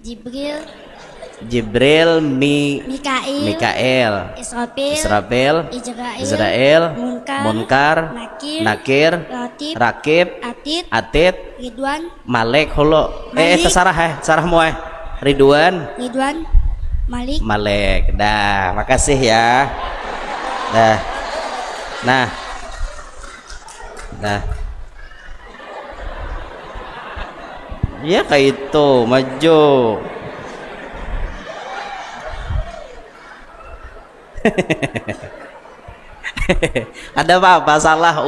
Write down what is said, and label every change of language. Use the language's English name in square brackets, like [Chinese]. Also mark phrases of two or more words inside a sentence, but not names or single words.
[Indonesian] Mikail. Israfil. Israel. Munkar. Nakir. Rakib. Atit. Ridwan. Malik hulo. Terserah mau Ridwan. Malik. Dah, makasih ya. Dah. Nah. Ya kayak itu, maju. Ada apa salah?